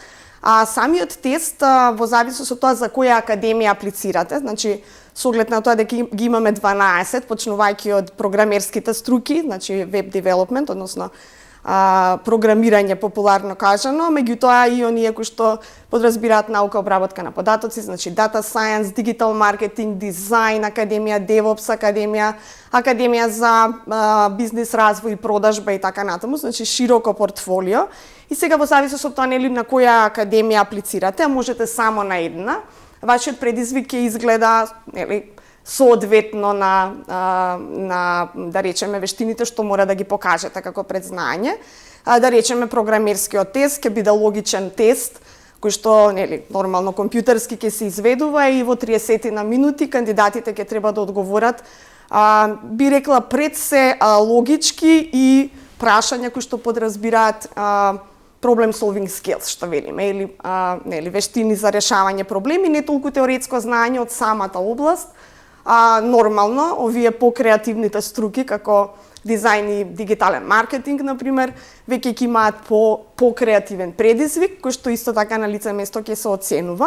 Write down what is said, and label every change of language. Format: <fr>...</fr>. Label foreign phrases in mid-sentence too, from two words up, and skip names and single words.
<mk>Самиот тест, во зависност од тоа за која академија аплицирате, значи со оглед на тоа дека ги имаме 12, почнувајќи од програмерските струки, значи</mk> <en>web development,</en> <mk>односно програмирање популарно кажано, меѓутоа и оние кои што подразбираат наука, обработка на податоци, значи</mk> <en>data science, digital marketing,</en> <mk>дизајн академија, DevOps академија, академија за бизнис развој и продажба и така натаму, значи широко портфолио. И сега во зависност од тоа нели на која академија аплицирате, а можете само на една, вашиот предизвик ќе изгледа нели соодветно на да речеме вештините што мора да ги покажете како предзнање. Да речеме програмерскиот тест ќе биде логичен тест кој што нели нормално компјутерски ќе се изведува и во 30 на минути кандидатите ќе треба да одговорат би рекла пред се логички и прашања кои што подразбираат</mk> <en>problem solving skills,</en> <mk>што велиме, или нели вештини за решавање проблеми, не толку теоретско знаење од самата област. Нормално, овие покреативните струки, како дизајн и дигитален маркетинг, например, веќе ќе имаат покреативен предизвик, кој што исто така на лице место ќе се оценува.</mk>